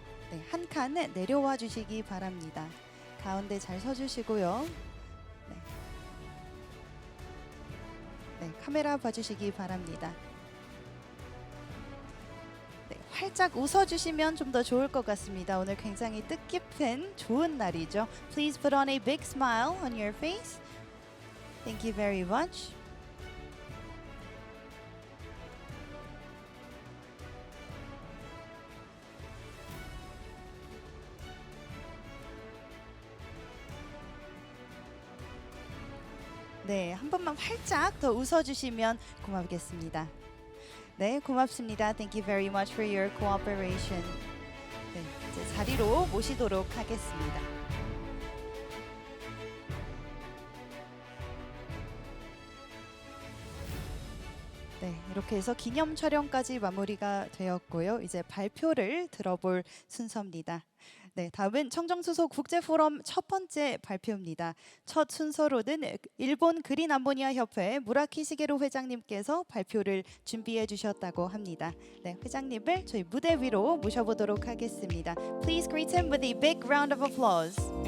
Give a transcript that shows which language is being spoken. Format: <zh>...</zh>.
<ko>네, 한 칸 내려와 주시기 바랍니다. 가운데 잘 서주시고요. 네, 카메라 봐주시기 바랍니다. 네, 활짝 웃어주시면 좀 더 좋을 것 같습니다. 오늘 굉장히 뜻깊은 좋은 날이죠.</ko> <en>Please put on a big smile on your face. Thank you very much.</en> <ko>네, 한 번만 활짝 더 웃어주시면 고맙겠습니다. 네, 고맙습니다.</ko> <en>Thank you very much for your cooperation.</en> <ko>네, 이제 자리로 모시도록 하겠습니다. 네, 이렇게 해서 기념 촬영까지 마무리가 되었고요. 이제 발표를 들어볼 순서입니다. 네, 다음은 청정수소 국제포럼 첫 번째 발표입니다. 첫 순서로는 일본 그린 암모니아 협회 무라키 시게루 회장님께서 발표를 준비해 주셨다고 합니다. 네, 회장님을 저희 무대 위로 모셔보도록 하겠습니다.</ko> <en>Please greet him with a big round of applause.</en>